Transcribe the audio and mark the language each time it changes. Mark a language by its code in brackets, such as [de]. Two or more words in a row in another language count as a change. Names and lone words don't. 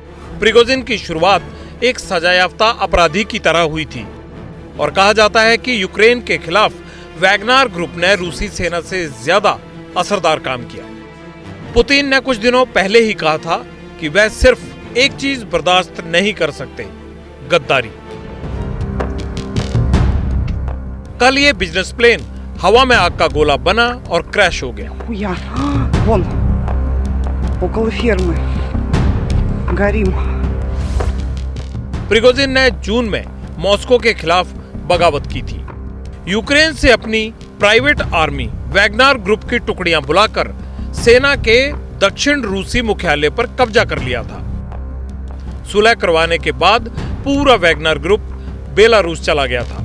[hi] प्रिगोजिन की शुरुआत एक सजायाफ्ता अपराधी की तरह हुई थी और कहा जाता है कि यूक्रेन के खिलाफ वैगनर ग्रुप ने रूसी सेना से ज्यादा असरदार काम किया। पुतिन ने कुछ दिनों पहले ही कहा था कि वह सिर्फ एक चीज बर्दाश्त नहीं कर सकते, गद्दारी। कल ये बिजनेस प्लेन हवा में आग का गोला बना और क्रैश हो गया। [ru] Вон, около фермы. Горим. [hi] प्रिगोजिन ने जून में मॉस्को के खिलाफ बगावत की थी। यूक्रेन से अपनी प्राइवेट आर्मी वैगनर ग्रुप की टुकड़ियां बुलाकर सेना के दक्षिण रूसी मुख्यालय पर कब्जा कर लिया था। सुलह करवाने के बाद पूरा वैगनर ग्रुप बेलारूस चला गया था।